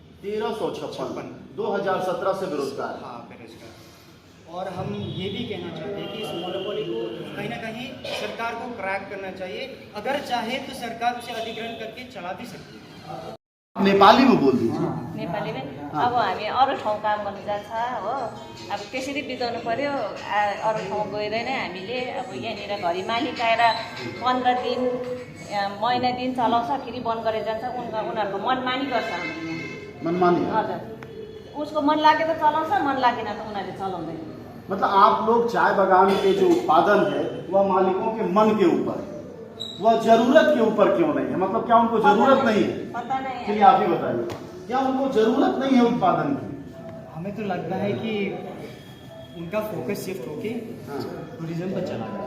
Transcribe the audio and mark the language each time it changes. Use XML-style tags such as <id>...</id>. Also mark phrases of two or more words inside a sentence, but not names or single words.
<hi>2017 से बेरोजगार। हाँ बेरोजगार। और हम ये भी कहना चाहते हैं कि इस मोनोपोली को कहीं ना कहीं सरकार को क्रैक करना चाहिए। अगर चाहे तो सरकार उसे अधिग्रहण करके चला भी सकती है। नेपाली में बोल दीजिए। नेपाली में</hi> <ne>अब हामी अरू ठाउँ काम गर्न जान्छ हो, अब त्यसरी बिताउनु पर्यो। अरू ठाउँ गएर नै हामीले अब यहाँनिर घरि मालिक आएर 15 दिन महिना दिन चलाउँछ, फेरि बन्द गरेर जान्छ। उनीहरूको मनमानी गर्छ हाम्रो यहाँ। मनमानी? हजुर, उसको मन लागे त चलाउँछ, मन लागेन त उनीहरूले चलाउँदैन।</ne> <hi>मतलब आप लोग चाय बागान के जो उत्पादन है वह मालिकों के मन के ऊपर है, वह जरूरत के ऊपर क्यों नहीं है? मतलब क्या उनको जरूरत नहीं है? पता नहीं चलिए आप ही बताइए, क्या उनको जरूरत नहीं है उत्पादन की? हमें तो लगता है कि उनका फोकस शिफ्ट होके टूरिज्म पर चला गया।</hi>